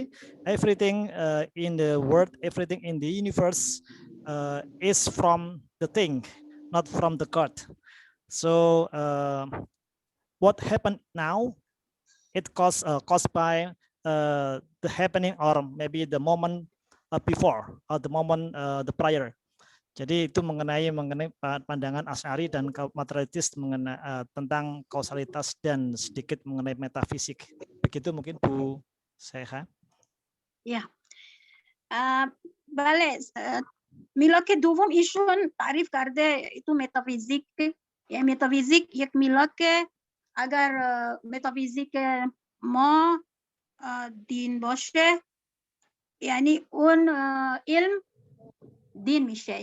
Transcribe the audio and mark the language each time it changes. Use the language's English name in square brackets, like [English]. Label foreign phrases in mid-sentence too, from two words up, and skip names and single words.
[English] Everything in the world, everything in the universe is from the thing, not from the God. So what happened now, it caused by the happening or maybe the moment before or the moment the prior. [Indonesian] Jadi itu mengenai pandangan Asy'ari dan materialistis mengenai tentang kausalitas dan sedikit mengenai metafisik. Begitu mungkin Bu Seha. Ya. [Persian] بله میلاک دوم ایشون تعریف کرده تو متافیزیک. یعنی متافیزیک یک میلاک اگر متافیزیک ما دین باشه یعنی اون علم دین میشه.